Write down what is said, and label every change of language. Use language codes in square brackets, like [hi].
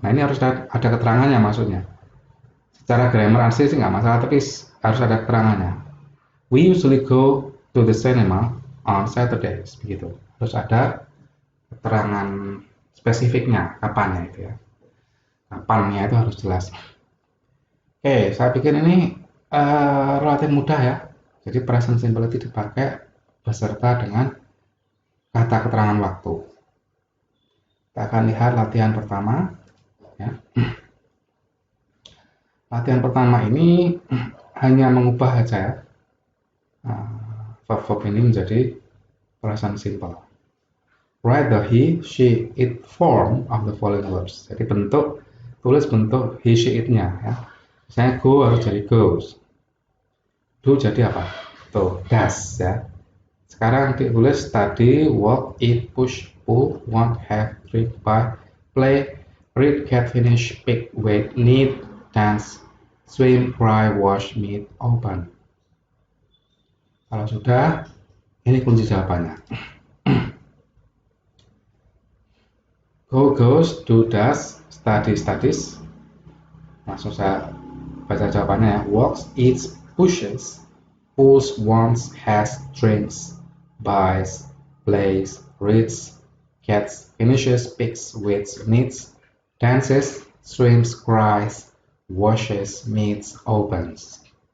[id] Nah ini harus ada keterangannya maksudnya. Secara grammar asli sih nggak masalah, tapi harus ada keterangannya. [en] We usually go to the cinema on Saturdays. [id] Begitu. Harus ada keterangan spesifiknya, kapannya itu ya. Kapannya itu harus jelas. Oke, saya pikir ini relatif mudah ya. Jadi present simple itu dipakai beserta dengan kata keterangan waktu. Kita akan lihat latihan pertama. Ya. Latihan pertama ini hanya mengubah aja ya. Verb ini menjadi present simple. [en] Write the he, she, it form of the following words. [id] Jadi tulis bentuk he, she, it-nya ya. Misalnya go harus jadi goes. Do jadi apa? Tuh, does ya. Sekarang ditulis [en] study, walk, eat, push, pull, want, have, drink, buy, play, read, get, finish, pick, wait, need, dance, swim, cry, wash, meet, open. [id] Kalau sudah, ini kunci jawabannya. [en] Go, goes, do, does, study, studies. [id] Langsung saya baca jawabannya ya. [en] Walks, eats, pushes, pulls, wants, has, drinks, buys, plays, reads, gets, finishes, picks, waits, needs, dances, swims, cries, washes, meets, opens.